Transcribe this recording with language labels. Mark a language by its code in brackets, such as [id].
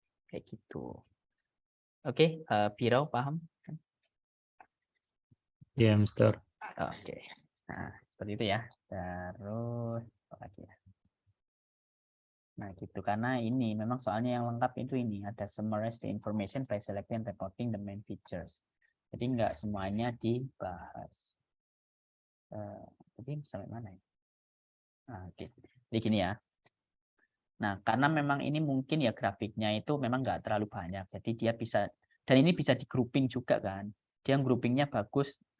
[id] Kayak gitu. Oke, Piro paham? Ya, Mister. Oke. Nah, seperti itu ya. Terus apa lagi ya? Nah, gitu. Karena ini memang soalnya yang lengkap itu ini. [en] Ada summarize the information by selecting and reporting the main features. [id] Jadi nggak semuanya dibahas. Jadi sampai mana ya? Nah, oke. Jadi gini ya. Nah, karena memang ini mungkin ya grafiknya itu memang nggak terlalu banyak. Jadi dia bisa, dan ini bisa di grouping juga kan. Dia groupingnya bagus.